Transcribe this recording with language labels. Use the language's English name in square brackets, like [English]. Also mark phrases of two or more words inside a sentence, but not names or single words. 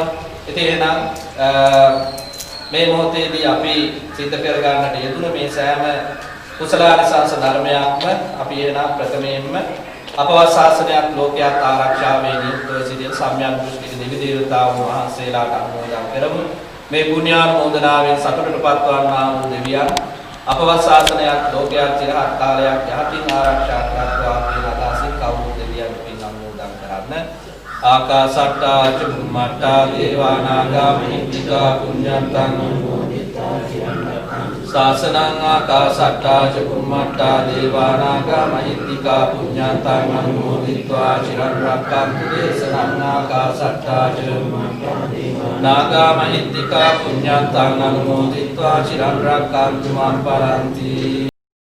[Sinhala] ඉතින් එහෙනම් මේ මොහොතේදී අපි සිද්ධ කර ගන්නට යෙදුන මේ සෑම කුසලානිසංස ධර්මයක්ම අපි එහෙනම් ප්‍රථමයෙන්ම අපවත් ශාසනයක් ලෝකයක් ආරක්ෂා වේ නියුක්තව සිටින සම්‍යක් දෘෂ්ටික දෙවි දේවතාවුන් වහන්සේලාට අනුමෝදන් කරමු. මේ පුණ්‍යානුමෝදනාවෙන් සතුටටපත් වන්නා වූ දෙවියන් අපවත් ශාසනයක් ලෝකයක් චිරහත් කාලයක් යහතින් ආරක්ෂා කරත්වා කියලා අදහසින් කවුරු දෙවියන් පින් අනුමෝදන් කරන්න. [Pali] ආකාසට්ටා චුම්මට්ටා දේවානාගා මහිත්‍තිකා පුඤ්ඤන්තං අනුමෝදිතා ශාසනං ආකාසට්ටා චුම්මට්ටා දේවානාගා මහිත්‍තිකා පුඤ්ඤන්තං අනුමෝදිत्वा චිරන් රක්ඛන්තු දේශනං ආකාසට්ටා චුම්මට්ටා දේවානාගා මහිත්‍තිකා පුඤ්ඤන්තං අනුමෝදිत्वा චිරන් රක්ඛන්තු මම් පරන්ති